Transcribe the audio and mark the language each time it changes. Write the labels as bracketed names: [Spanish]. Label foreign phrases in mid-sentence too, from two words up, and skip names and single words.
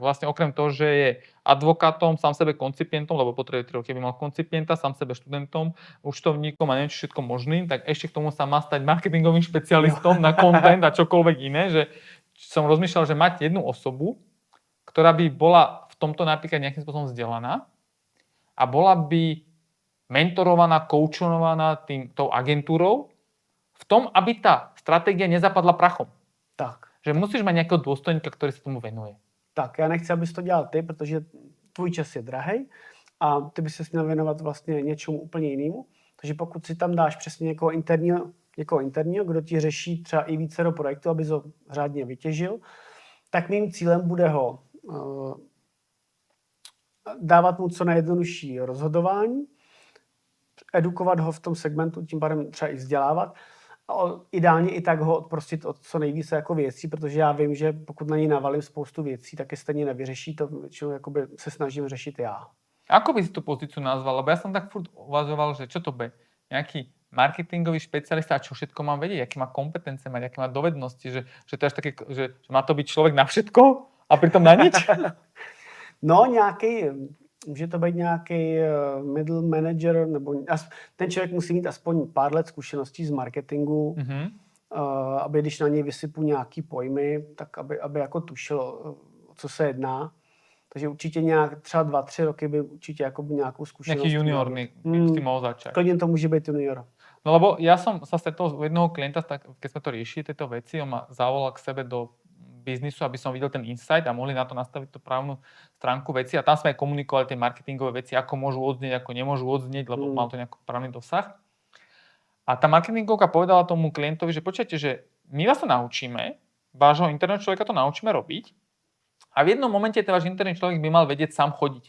[Slovak] vlastne okrem toho, že je advokátom, sám sebe koncipientom, lebo potrebuje 3 roky, by mal koncipienta, sám sebe študentom, účtovníkom a neviem všetko možným, tak ešte k tomu sa má stať marketingovým špecialistom na content a čokoľvek iné, že som rozmýšľal, že mať jednu osobu, ktorá by bola v tomto napríklad nejakým spôsobom vzdelaná a bola by mentorovaná, koučovaná tou agentúrou v tom, aby tá stratégia nezapadla prachom. Tak. Že musíš mať nejakého dôstojníka, ktorý sa tomu venuje. [Czech] Tak, já nechci, abys to dělal ty, protože tvůj čas je drahej a ty bys se měl věnovat vlastně něčemu úplně jinému. Takže pokud si tam dáš přesně někoho interního, kdo ti řeší třeba i vícero projektů, aby ho řádně vytěžil, tak mým cílem bude ho dávat mu co nejjednodušší rozhodování, edukovat ho v tom segmentu, tím pádem třeba i vzdělávat a ideálně i tak ho odprostit od co nejvíce jako věcí, protože já vím, že pokud na něj navalím spoustu věcí, tak je stejně nevyřeší, to většinou jakoby se snažím řešit já. [Slovak] Ako by si tú pozíciu nazval? Lebo ja som tak furt uvažoval, že čo to bude? Nejaký marketingový špecialista a čo všetko mám vedieť? Aké má kompetence mať, aké má dovednosti? Že to je až také, že má to byť človek na všetko a pritom na nič? No, [Czech] může to být nějaký middle manager, nebo ten člověk musí mít aspoň pár let zkušeností z marketingu, aby když na něj vysypu nějaký pojmy, tak aby jako tušil, o co se jedná. Takže určitě nějak třeba 2-3 roky by určitě jako by nějakou zkušenost. [Slovak] Nejaký juniorný by si mohol začať. [Czech] Klidně to může být junior. [Slovak] No lebo ja som sa stretol u jednoho klienta, keď sme to riešili, tieto veci, on ma zavolal k sebe do biznisu, aby som videl ten insight a mohli na to nastaviť tú právnu stránku veci a tam sme aj komunikovali tie marketingové veci, ako môžu odznieť, ako nemôžu odznieť, lebo mal to nejaký právny dosah. A tá marketingovka povedala tomu klientovi, že počujete, že my vás to naučíme, vášho interného človeka to naučíme robiť a v jednom momente ten váš interný človek by mal vedieť sám chodiť.